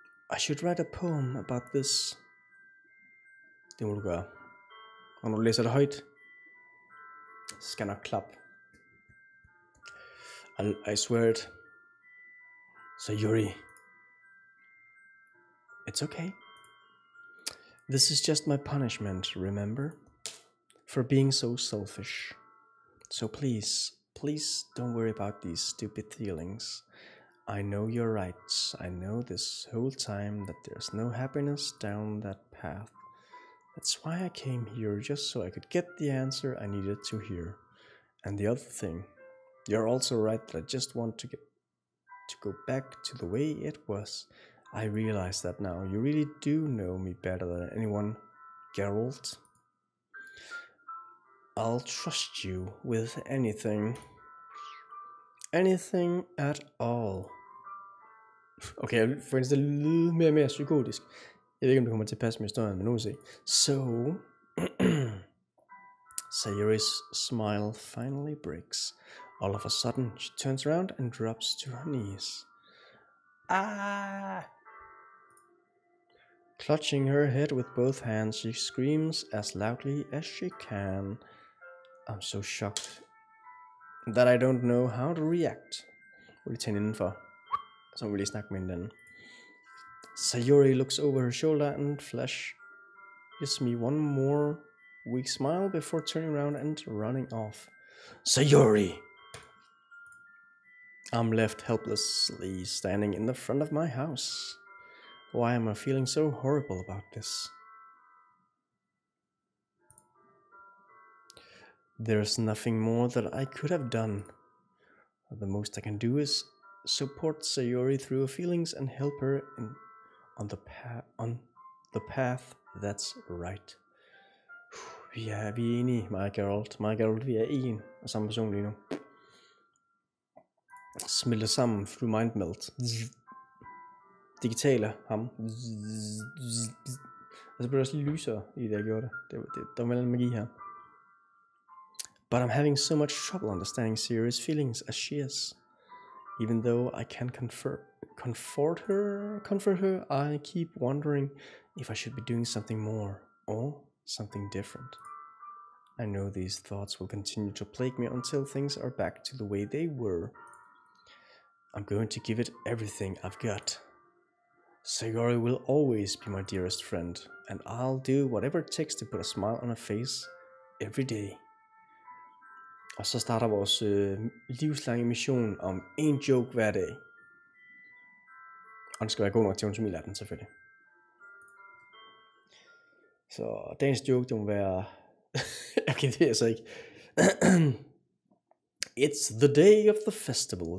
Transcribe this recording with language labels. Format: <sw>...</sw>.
<en>I should write a poem about this.</en> <da>Det må du gøre. Og når du læser det højt, så skal jeg nok klappe.</da> <en>I swear it. So Yuri, it's okay. This is just my punishment, remember? For being so selfish. So please don't worry about these stupid feelings. I know you're right. I know this whole time that there's no happiness down that path. That's why I came here, just so I could get the answer I needed to hear. And the other thing, you're also right that I just want to go back to the way it was. I realize that now. You really do know me better than anyone, Geralt. I'll trust you with anything. Anything at all.</en> <da>Okay, jeg vil få det lyde mere og mere psykotisk. Jeg ved ikke, om det kommer til at passe med historien, men nu se.</da> <en>So, Sayuri's smile finally breaks. All of a sudden, she turns around and drops to her knees. Ah! Clutching her head with both hands, she screams as loudly as she can. I'm so shocked that I don't know how to react.</en> <da>Vil tage indenfor, så vil jeg snakke med hinanden.</da> <en>Sayuri looks over her shoulder and flashes me one more weak smile before turning around and running off. Sayuri! I'm left helplessly standing in the front of my house. Why am I feeling so horrible about this? There's nothing more that I could have done. The most I can do is support Sayuri through her feelings and help her on the path that's right.</en> <da>Vi er enige, mig og Geralt. Vi er en og samme person lige nu. Smelter sammen</da> <en>through mind melt.</en> <da>Digitale ham. Og så blev der også lige lysere i det, jeg gjorde det. Der var en magi her.</da> <en>But I'm having so much trouble understanding Sayuri's feelings as she is. Even though I can comfort her, I keep wondering if I should be doing something more or something different. I know these thoughts will continue to plague me until things are back to the way they were. I'm going to give it everything I've got. Sayuri will always be my dearest friend, and I'll do whatever it takes to put a smile on her face every day.</en> <da>Og så starter vores livslange mission om en joke hver dag. Og den skal være god nok til, hun smiler af den selvfølgelig. Så dagens joke, det må være... okay, det er så ikke.</da> <en>It's the day of the festival.</en>